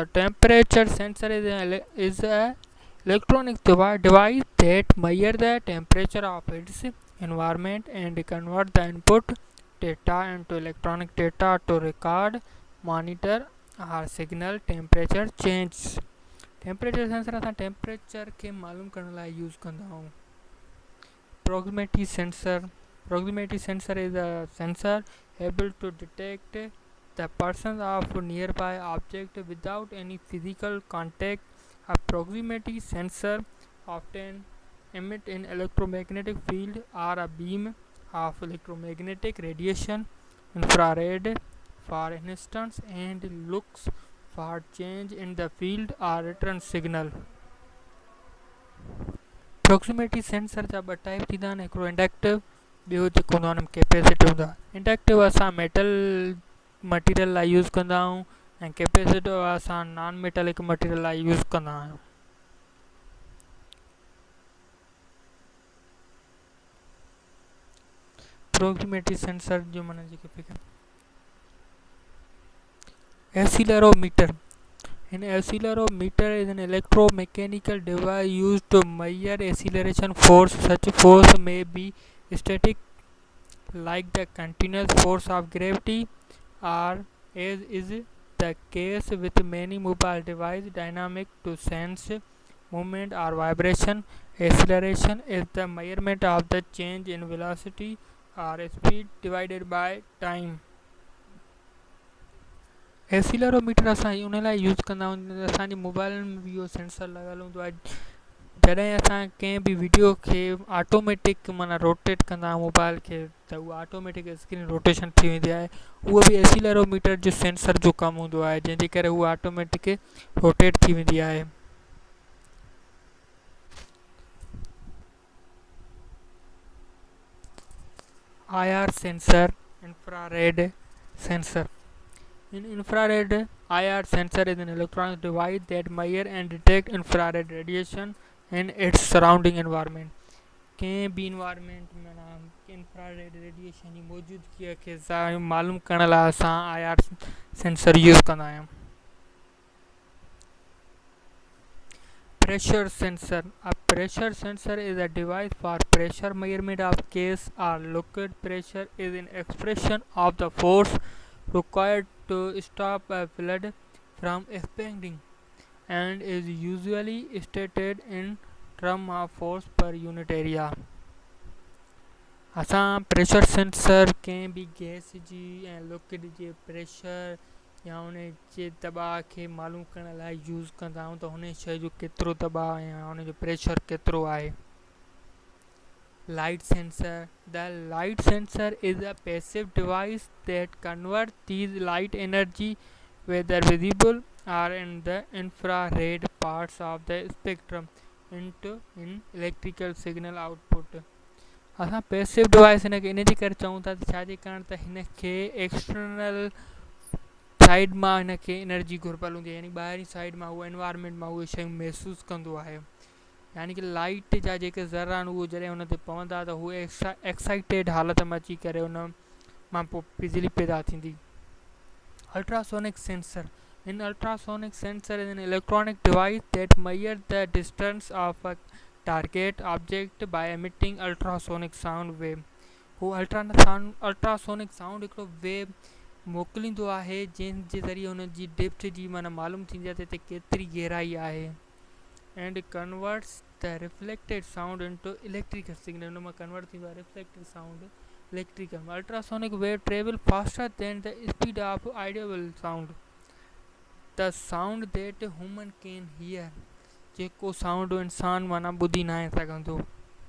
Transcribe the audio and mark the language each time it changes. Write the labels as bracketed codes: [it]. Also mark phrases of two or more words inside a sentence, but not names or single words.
[en] Temperature sensor is a electronic device that measures the temperature of its environment and convert the input data into electronic data to record, monitor or signal temperature changes. temperature sensor [sd] असां टेम्परेचर के मालूम करण लाइ यूज़ कंदा आहियूं. [en] Proximity sensor. Proximity sensor is a sensor able to detect the presence of nearby object without any physical contact. A proximity sensor often emit an electromagnetic field or a beam of electromagnetic radiation, infrared for instance, and looks for change in the field or return signal. Proximity sensor [sd] जा ॿ टाइप थींदा आहिनि. हिकिड़ो इंडक्टिव, ॿियो जेको हूंदो आहे हुन में कैपेसिटिव हूंदो आहे. इंडक्टिव असां [en] metal material [sd] लाइ यूज़ कंदा आहियूं ऐं कैपेसिटिव असां [en] non metallic material [sd] लाइ यूज़ कंदा आहियूं. [en] proximity sensor [sd] जो माना जेके पिक accelerometer. [en] An accelerometer is an electromechanical device used to measure acceleration force. Such force may be static, like the continuous force of gravity, or, as is the case with many mobile devices, dynamic to sense movement or vibration. Acceleration is the measurement of the change in velocity or speed divided by time. [sd] एक्सीलरोमीटर असां उन लाइ यूज़ कंदा आहियूं. असांजे मोबाइल में बि इहो सेंसर लॻल हूंदो आहे. जॾहिं असां कंहिं बि वीडियो खे ऑटोमेटिक माना रोटेट कंदा आहियूं मोबाइल खे, त उहा [en] automatic screen rotation [sd] थी वेंदी आहे. उहो बि एक्सीलरोमीटर जो सेंसर जो कमु हूंदो आहे, जंहिंजे करे उहा [en] automatic rotate [sd] थी वेंदी आहे. [en] IR sensor, infrared sensor. An infrared IR sensor is an electronic device that measures and detects infrared radiation in its surrounding environment. [sd] कंहिं बि इन्वायरमेंट में [en] infrared radiation [sd] जी मौजूदगी खे मालूम करण लाइ असां [en] IR sensor [sd] यूज़ कंदा आहियूं. [en] Pressure sensor. A pressure sensor is a device for pressure measurement of gas or liquid. Pressure is an expression of the force required to stop a fluid from expanding and is usually stated in terms of force per unit area. [sd] असां [en] pressure sensor [sd] कंहिं बि गैस जी ऐं लिक्विड जे प्रेशर या उन जे दॿाउ खे मालूम करण लाइ यूज़ कंदा आहियूं त हुन शइ जो केतिरो दॿाउ या हुन जो प्रेशर केतिरो आहे. [en] Light sensor. The light sensor is a passive device that converts these light energy, whether visible or in the infrared parts of the spectrum, into an electrical signal output. [sd] असां [en] passive device [sd] हिन खे इन जे करे चऊं था त छाजे कारण त हिन खे [en] external side [sd] मां हिन खे एनर्जी घुरबल हूंदी आहे, यानी ॿाहिरीं साइड मां उहो एनवायरमेंट मां उहे शयूं महसूसु कंदो आहे. यानी कि लाइट जा जेके ज़र आहिनि उहे जॾहिं हुन ते पवंदा त उहे एक्साइटेड हालत में अची करे उन मां पोइ बिजली पैदा थींदी. [en] ultrasonic sensor. An ultrasonic sensor is an electronic device that measures the distance of a target object by emitting ultrasonic sound wave. [sd] हू [en] ultrasonic sound [sd] हिकिड़ो वेव मोकिलींदो आहे जंहिंजे ज़रिए हुन जी डेप्थ जी माना मालूम थींदी आहे त हिते केतिरी गहराई आहे. [en] and converts the reflected sound into electrical signal. [sd] हुन मां कन्वर्ट थींदो आहे [en] reflected sound electrical. ultrasonic wave travel faster than the speed of audible sound. the sound that human can hear. [sd] जेको साउंड इंसान माना ॿुधी न आहे सघंदो.